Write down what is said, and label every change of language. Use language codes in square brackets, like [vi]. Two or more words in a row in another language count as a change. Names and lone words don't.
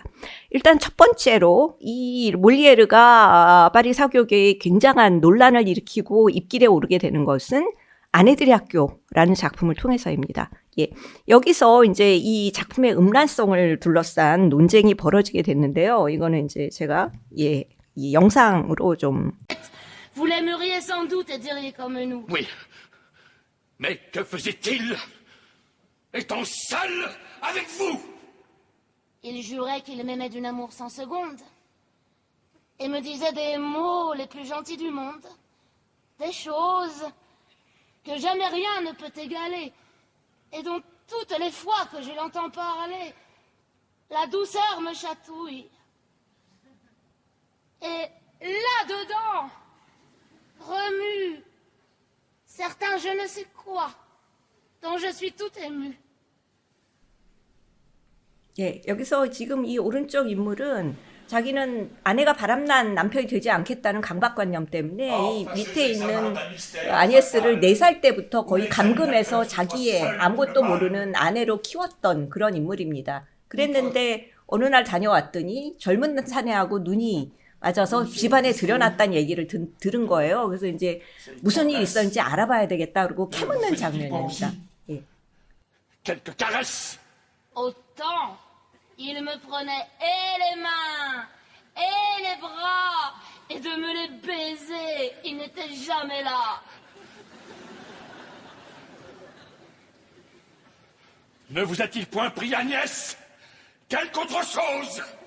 [ko] 일단 첫 번째로 이 몰리에르가 파리 사교계에 굉장한 논란을 일으키고 입길에 오르게 되는 것은 아내들의 학교라는 작품을 통해서입니다. 여기서 이제 이 작품의 음란성을 둘러싼 논쟁이 벌어지게 됐는데요. 이거는 이제 제가 이 영상으로 좀. [fr] Vous l'aimeriez sans doute et diriez comme nous. Oui. Mais que faisait-il étant seul avec vous? Il jurait qu'il m'aimait d'une amour sans seconde et me disait des mots les plus gentils du monde, des choses que jamais rien ne peut égaler et dont toutes les fois que je l'entends parler, la douceur me chatouille. Et là-dedans remue certains je ne sais quoi dont je suis tout émue. [ko] 여기서 지금 이 오른쪽 인물은 자기는 아내가 바람난 남편이 되지 않겠다는 강박관념 때문에 이 밑에 있는 아니에스를 4살 때부터 거의 감금해서 자기의 아무것도 모르는 아내로 키웠던 그런 인물입니다. 그랬는데 어느 날 다녀왔더니 젊은 사내하고 눈이 맞아서 집안에 들여놨다는 얘기를 들은 거예요. 그래서 이제 무슨 일이 있었는지 알아봐야 되겠다 그러고 캐묻는 장면입니다. [fr] Quelques caresses. Autant, il me prenait et les mains et les bras et de me les baiser, il n'était jamais là. Ne vous a-t-il point pris, Agnès, quelque autre chose?